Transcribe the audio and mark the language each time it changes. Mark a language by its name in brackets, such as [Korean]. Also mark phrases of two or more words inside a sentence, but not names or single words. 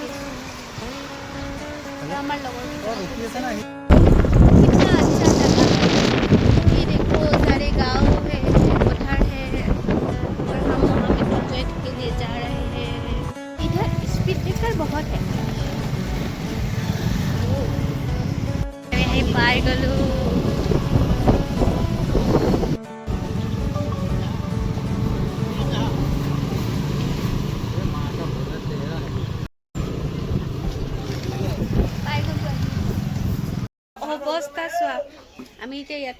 [Assamese] আমাৰ লগৰ [Hindi] सारे गाँव है पठार है और हम वहाँ पे प्रोजेक्ट के लिए जा रहे हैं इधर स्पीड ब्रेकर बहुत है [Assamese] পাই গলো অৱস্থা চোৱা আমি এতিয়া ইয়াতে